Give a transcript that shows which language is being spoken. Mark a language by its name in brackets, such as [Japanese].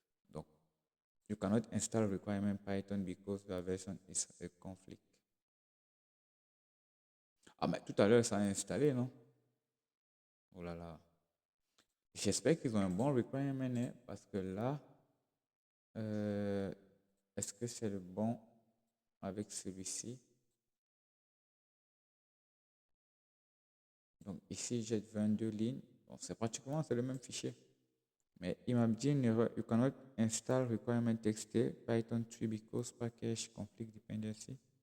[English] Donc, you cannot install requirement Python because the version is a conflict. [French] Ah, mais tout à l'heure, ça a installé, non? Oh là là. J'espère qu'ils ont un bon requirement, hein, parce que là, est-ce que c'est le bon avec celui-ci? Donc ici, j'ai 22 lignes. Bon, c'est pratiquement c'est le même fichier. Mais il m'a dit une erreur. [English] You cannot install requirement txt Python 3 because package conflict dependency.